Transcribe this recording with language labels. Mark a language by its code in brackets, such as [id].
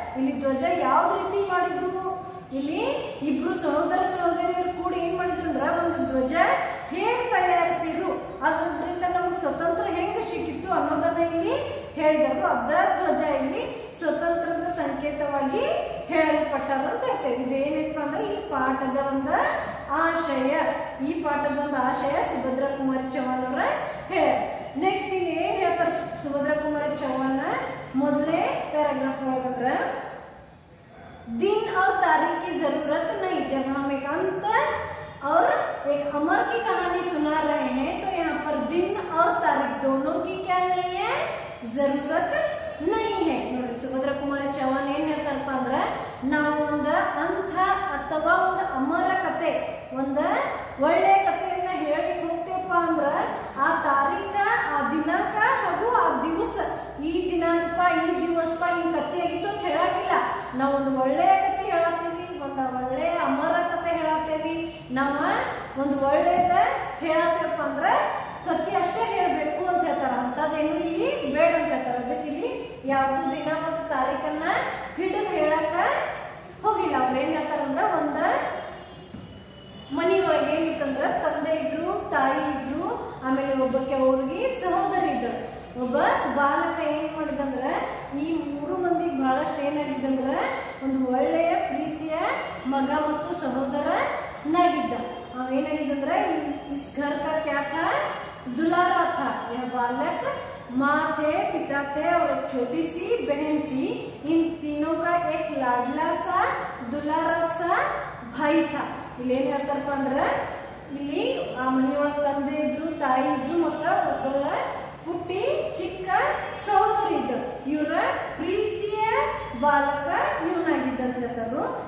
[kn] ಇಲ್ಲಿ ಧ್ವಜ ಯಾವ ರೀತಿ ಮಾಡಿದ್ರು, ಇಲ್ಲಿ ಇಬ್ರು ಸಹೋದರ ಸಹೋದರಿಯರು ಕೂಡಿ ಏನ್ ಮಾಡಿದ್ರು ಅಂದ್ರ ಒಂದು ಧ್ವಜ ಹೇಗ್ ತಯಾರಿಸಿರು, ಅದರಿಂದ ನಮ್ಗೆ ಸ್ವತಂತ್ರ ಹೆಂಗ್ ಸಿಕ್ಕಿತ್ತು ಅನ್ನೋದನ್ನ ಇಲ್ಲಿ ಹೇಳಿದರು. ಅದ ಧ್ವಜ ಇಲ್ಲಿ ಸ್ವತಂತ್ರದ ಸಂಕೇತವಾಗಿ ಹೇಳಲ್ಪಟ್ಟದ ಅಂತ ಹೇಳ್ತೇವೆ. ಇದೇನೈತಪ್ಪ ಅಂದ್ರೆ ಈ ಪಾಠದ ಒಂದು ಆಶಯ. ಈ ಪಾಠದ ಒಂದು ಆಶಯ ಸುಭದ್ರಾ ಕುಮಾರಿ ಚೌಹಾಣ್ ಅವರ ಹೇಳ. ನೆಕ್ಸ್ಟ್ ಇಲ್ಲಿ ಏನ್ ಹೇಳ್ತಾರೆ ಸುಭದ್ರಾ ಕುಮಾರಿ ಚೌಹಾಣ್ ಮೊದಲೇ पैराग्राफ ಒಳಗಂದ್ರ [hi] दिन और तारीख की जरूरत नहीं, जब हम एक अंत और एक अमर की कहानी सुना रहे हैं तो यहाँ पर दिन और तारीख दोनों की क्या नहीं है, जरूरत नहीं है. [kn] ನೋಡಿ ಸುಭದ್ರಾ ಕುಮಾರಿ ಚೌಹಾಣ್ ಏನ್ ಹೇಳ್ತಾರಪ್ಪ ಅಂದ್ರ ನಾವು ಒಂದ ಅಂಥ ಅಥವಾ ಒಂದು ಅಮರ ಕತೆ, ಒಂದ ಒಳ್ಳೆ ಕಥೆಯನ್ನ ಹೇಳಿ ಹೋಗ್ತೇವಪ್ಪ ಅಂದ್ರ ಆ ತಾರೀಖ, ಆ ದಿನಾಂಕ ಹಾಗೂ ಆ ದಿವಸ, ಈ ದಿನಾಂಕ ಈ ದಿವಸ ಈ ಕಥೆ ಆಗಿತ್ತು ಅಂತ ಹೇಳಾಗಿಲ್ಲ. ನಾವು ಒಂದು ಒಳ್ಳೆಯ ಕಥೆ ಹೇಳತ್ತೀವಿ, ಒಂದು ಒಳ್ಳೆಯ ಅಮರ ಕಥೆ ಹೇಳತ್ತೇವಿ, ನಾವು ಒಂದು ಒಳ್ಳೆಯದ ಹೇಳತ್ತೇವಪ್ಪ ಅಂದ್ರ ಕಥೆ ಅಷ್ಟೇ ಹೇಳ್ಬೇಕು ಅಂತ ಹೇಳ್ತಾರ. ಅಂತದೇನು ಇಲ್ಲಿ ಬೇಡ ಅಂತ ಹೇಳ್ತಾರ. ಅದಕ್ಕೆ ಇಲ್ಲಿ ಯಾವ್ದು ದಿನ ಮತ್ತು ತಾರೀಖನ್ನ ಹಿಡಿದು ಹೇಳಕ ಹೋಗಿಲ್ಲ. ಅವ್ರು ಏನ್ ಹೇಳ್ತಾರಂದ್ರ ಒಂದ ಮನಿ ಒಳಗೆ ಏನಿತ್ತಂದ್ರ ತಂದೆ ಇದ್ರು, ತಾಯಿ ಇದ್ರು, ಆಮೇಲೆ ಒಬ್ಬಕ್ಕೆ ಹುಡುಗಿ ಸಹೋದರಿ ಇದ್ರು. ಒಬ್ಬ ಬಾಲಕ ಏನ್ ಮಾಡಿದಂದ್ರ ಈ 3 ಮಂದಿ ಬಹಳಷ್ಟು ಏನಾಗಿದ್ದಂದ್ರ ಒಂದು ಒಳ್ಳೆಯ ಪ್ರೀತಿಯ ಮಗ ಮತ್ತು ಸಹೋದರನಾಗಿದ್ದ. ಅವೇನಾಗಿದ್ದಂದ್ರ [hi] इस घर का क्या था, दुलारा था. यह बालक माँ थे, पिता थे और एक छोटी सी बहन थी. इन तीनों का एक लाडला सा दुलारा सा भाई था. [kn] ಇಲ್ಲಿ ಏನ್ ಹೇಳ್ತಾರಪ್ಪ ಅಂದ್ರ ಇಲ್ಲಿ ಆ ಮನೆಯೊಳಗ ತಂದೆ ಇದ್ರು, ತಾಯಿ ಇದ್ರು, ಮತ್ತ ಒಬ್ಬಳ ಪುಟ್ಟಿ ಚಿಕ್ಕ ಸಹೋದರಿ ಇದ್ರು. ಇವರ ಪ್ರೀತಿಯ ಬಾಲಕ ಇವನಾಗಿದ್ದಂತ ಹೇಳ್ತಾರು.